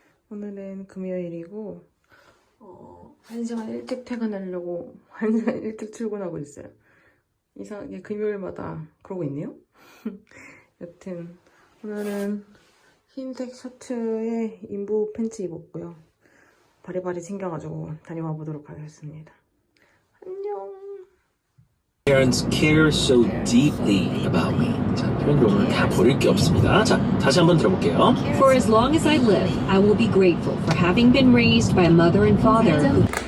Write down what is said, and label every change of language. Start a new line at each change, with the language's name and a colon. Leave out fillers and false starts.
Korean: 오늘은 금요일이고 1시간 일찍 퇴근하려고 1시간 일찍 출근하고 있어요. 이상하게 금요일마다 그러고 있네요. 여튼 오늘은 흰색 셔츠에 인부 팬츠 입었고요. 바리바리 챙겨가지고 다녀와 보도록 하겠습니다. 안녕.
English: Parents care so deeply about me.
Korean: 자, 표현도 오늘 다 버릴 게 없습니다. 자, 다시 한번 들어볼게요.
English: For as long as I live, I will be grateful for having been raised by a mother and father who